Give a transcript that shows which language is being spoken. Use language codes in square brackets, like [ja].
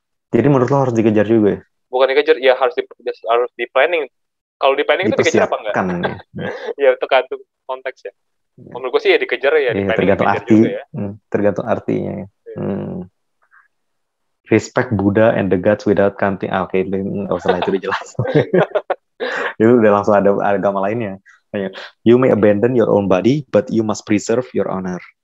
[id] Jadi menurut lo harus dikejar juga ya? Bukan dikejar, ya harus di planning. Kalau di planning itu dikejar apa enggak? Ya tergantung konteks ya. Menurut gue sih ya dikejar ya, di planning tergantung arti juga ya. Tergantung artinya ya. [en] Respect Buddha and the gods without counting. [id] Oke, nggak usah lah, itu udah jelas. Itu udah langsung ada agama lainnya. [en] You may abandon your own body, but you must preserve your honor.